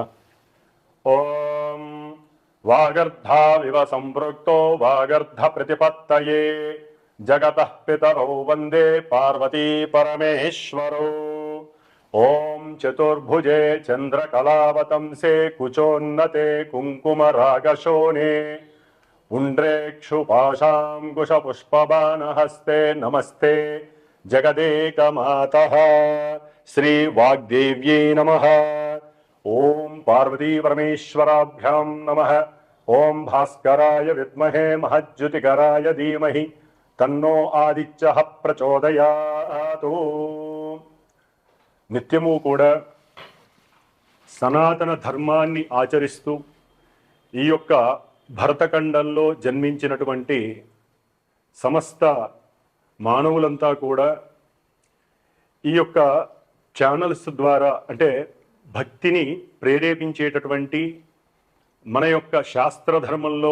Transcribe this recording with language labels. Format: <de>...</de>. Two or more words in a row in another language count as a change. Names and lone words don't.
<sa>ఓం వాగర్ధావివ సంపృక్తో వాగర్ధ ప్రతిపత్తయే జగతః పితరౌ వందే పార్వతీ పరమేశ్వరౌ. ఓం చతుర్భుజే చంద్రకళావతంసే కుచోన్నతే కుంకుమరాగశోనే पुण्ड्रेक्षुपाशाङ्कुशपुष्पबाणहस्ते नमस्ते जगदेकमातः श्रीवाग्देव्यै नमः. ओं पार्वतीपरमेश्वराभ्यां नमः. ओं भास्कराय विद्महे महज्युतिकराय धीमहि तन्नो आदित्यः प्रचोदयातु.</sa> <te>నిత్యము కూడా సనాతన ధర్మాన్ని ఆచరిస్తూ ఈ యొక్క భరతఖండంలో జన్మించినటువంటి సమస్త మానవులంతా కూడా ఈ యొక్క ఛానల్స్ ద్వారా అంటే భక్తిని ప్రేరేపించేటటువంటి మన యొక్క శాస్త్రధర్మంలో</te>